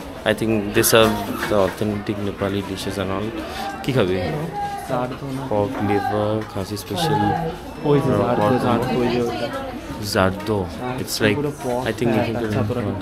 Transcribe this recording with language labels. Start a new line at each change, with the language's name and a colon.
English: I think these are the authentic Nepali dishes and all.
Bangla: কি খাবি? জারদো না
English: Pork liver,
Bangla: খাসি special, ওই যে জারদো ওই যে ওটা জারদো।
English: It's like I think you can do জারদো।